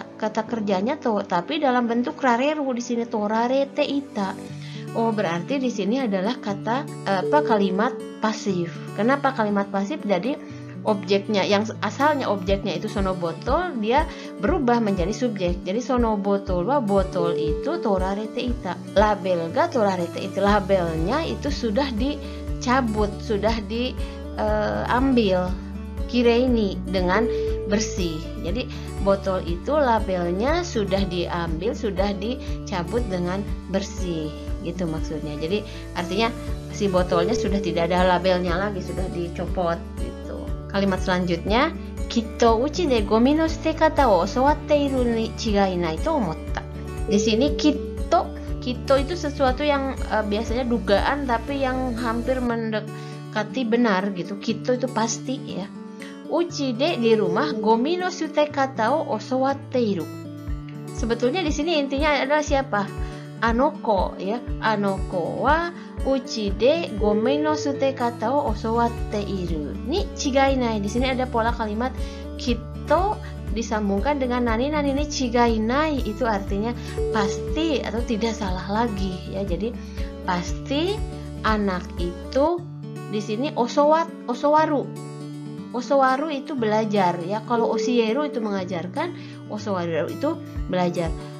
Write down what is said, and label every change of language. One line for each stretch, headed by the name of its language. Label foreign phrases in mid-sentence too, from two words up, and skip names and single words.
Indonesian: Kata kerjanya to, tapi dalam bentuk rareru di sini,
Japanese: 取られていた.
Indonesian: Oh, berarti di sini adalah kalimat pasif. Kenapa kalimat pasif? Jadi objeknya yang asalnya objeknya itu sono botol, dia berubah menjadi subjek. Jadi sono botol wa, botol itu
Japanese: 取られていた. ラベルが取られていた,
Indonesian: labelnya itu sudah dicabut, sudah diambil. Kireini dengan bersih. Jadi botol itu labelnya sudah diambil, sudah dicabut dengan bersih. Gitu maksudnya. Jadi artinya si botolnya sudah tidak ada labelnya lagi, sudah dicopot gitu. Kalimat selanjutnya,
Japanese: きっと家でゴミの捨て方を教わっているに違いないと思った.
Indonesian: Di sini kitto itu sesuatu yang biasanya dugaan tapi yang hampir mendekati benar gitu. Kitto itu pasti ya.
Japanese: 家で
Indonesian: di rumah,
Japanese: ゴミの捨て方を教わっている.
Indonesian: Sebetulnya di sini intinya adalah siapa?
Japanese: Anoko ya. あの子は家でゴミの捨て方を教わっているに違いない.
Indonesian: Di sini ada pola kalimat kitto disambungkan dengan
Japanese: 何に違いない,
Indonesian: itu artinya pasti atau tidak salah lagi ya. Jadi pasti anak itu Di sini osowaru. Osowaru itu belajar ya. Kalau osieru itu mengajarkan, osowaru itu belajar.